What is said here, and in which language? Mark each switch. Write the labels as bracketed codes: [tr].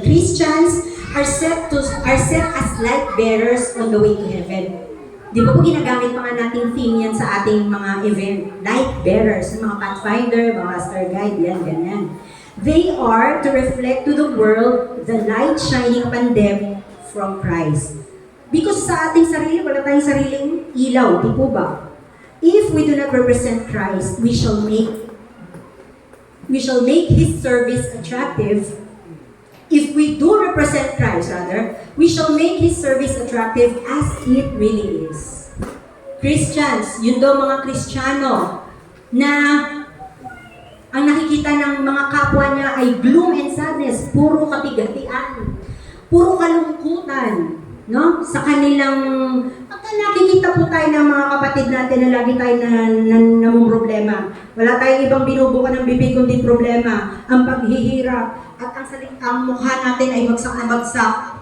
[en] Christians are set as light bearers on the way to heaven. [tl] Di ba po ginagamit pa nga nating theme yan sa ating mga event? Light bearers, mga pathfinder, mga master guide, yan, ganyan. [en] They are to reflect to the world the light shining upon them from Christ. [tl] Because sa ating sarili, wala tayong sariling ilaw, di po ba? [en] If we do not represent Christ, we shall make His service attractive. If we do represent Christ, we shall make His service attractive as it really is. [tl] Christians, yun daw mga Kristiyano, na ang nakikita ng mga kapwa niya ay [en] gloom and sadness, [tl] puro kabigatian, puro kalungkutan, no? Sa kanilang, pagka nakikita po tayo ng mga kapatid natin na lagi tayo namumroblema, wala tayong ibang binubuka ng bibig kundi problema, ang paghihirap, at ang mukha natin ay bagsak na bagsak.